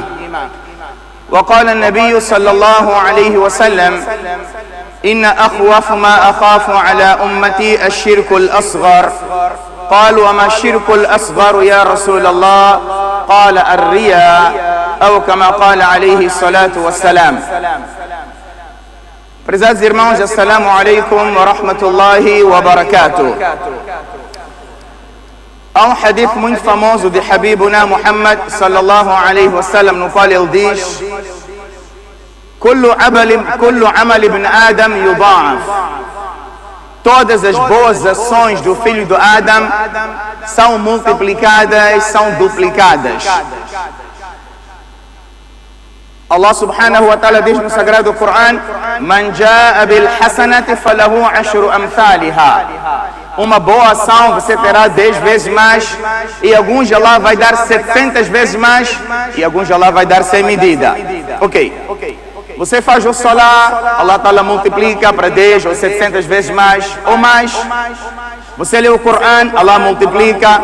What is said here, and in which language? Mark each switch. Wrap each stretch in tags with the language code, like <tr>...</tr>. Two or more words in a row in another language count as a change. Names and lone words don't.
<ar>وقال النبي صلى الله عليه وسلم: إن أخوف ما أخاف على أمتي الشرك الأصغر. قال: وما الشرك الأصغر يا رسول الله؟ قال: الرياء، أو كما قال عليه الصلاة والسلام.</ar> <pt>Prezados irmãos,</pt> <ar>السلام عليكم ورحمة الله وبركاته.</ar> <pt>Há hadith muito famoso de</pt> <ar>حبيبنا محمد صلى الله عليه وسلم,</ar> <pt>no qual ele diz:</pt> <ar>كل عمل ابن آدم يضاعف.</ar> <pt>Todas as boas ações do filho de Adam são multiplicadas, são duplicadas.</pt> <ar>الله سبحانه وتعالى</ar> <pt>diz no Sagrado Coran:</pt> <ar>من جاء بالحسنة فله عشر أمثالها.</ar> <pt>Uma boa ação você terá 10 vezes mais, e alguns Allah vai dar 700 vezes mais, e alguns Allah vai dar sem medida. Ok. Você faz o salah,</pt> <ar>الله تعالى</ar> <pt>multiplica para 10 ou 700 vezes mais ou mais. Você lê o Coran, Allah multiplica.</pt>